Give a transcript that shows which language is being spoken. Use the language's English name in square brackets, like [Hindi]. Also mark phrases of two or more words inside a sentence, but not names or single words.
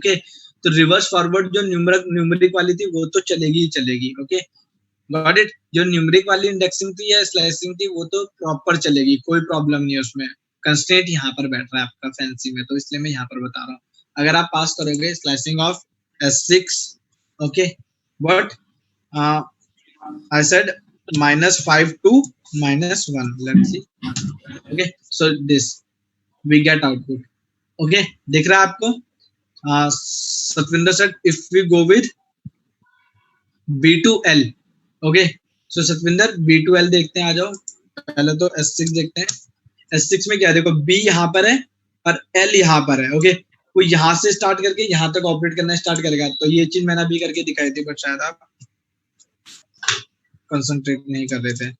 [Hindi] ओके, तो [English] reverse forward [Hindi] जो न्यूमेरिक वाली थी वो तो चलेगी ही चलेगी। [English] Okay, got it. [Hindi] जो न्यूमेरिक वाली इंडेक्सिंग थी या स्लाइसिंग थी वो तो प्रॉपर चलेगी, कोई प्रॉब्लम नहीं है उसमें। कंस्ट्रेंट यहाँ पर बैठ रहा है आपका फैंसी में, तो इसलिए मैं यहाँ पर बता रहा हूँ। अगर आप पास करोगे [English] slicing of S6, okay, but I said -5 to -1. Let's see. Okay, so this we get output. [Hindi] Okay, दिख रहा है आपको? [English] Satvinder said if we go with B2L. Okay, so [Hindi] Satvinder B2L देखते हैं, आ जाओ. पहले तो S6 देखते हैं. S6 में क्या देखो, B यहाँ पर है और L यहाँ पर है. ओके, वो यहाँ से स्टार्ट करके यहाँ तक ऑपरेट करना स्टार्ट करेगा. तो ये चीज मैंने अभी करके दिखाई थी, बट शायद आप कंसंट्रेट नहीं कर रहे थे.